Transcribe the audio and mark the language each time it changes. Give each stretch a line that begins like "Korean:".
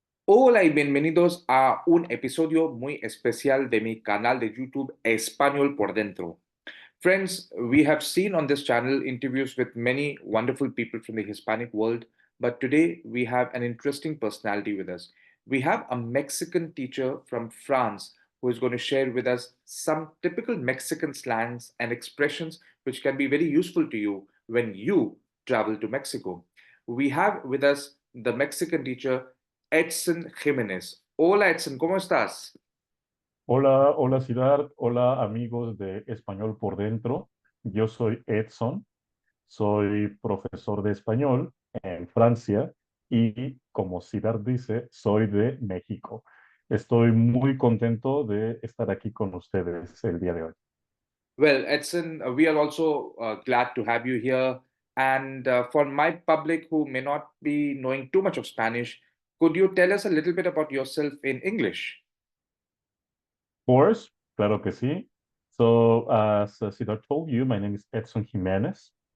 Spanish: Hola y bienvenidos a un episodio muy especial de mi canal de YouTube Español por Dentro.
English: Friends, we have seen on this channel interviews with many wonderful people from the Hispanic world, but today we have an interesting personality with us. We have a Mexican teacher from France who is going to share with us some typical Mexican slangs and expressions which can be very useful to you when you travel to Mexico. We have with us the Mexican teacher Edson Jiménez.
Spanish: Hola Edson, ¿cómo estás? Hola, hola Siddharth, hola amigos de Español por Dentro. Yo soy Edson, soy profesor de español en Francia y como Siddharth dice, soy de México. Estoy muy contento de estar aquí con ustedes el día de hoy.
English: Well, Edson, we are also glad to have you here. And for my public who may not be knowing too much of Spanish, could you tell us a little bit about yourself in English? Of course,
Spanish: claro que sí.
English: So, as Siddharth told you, my name is Edson Jiménez.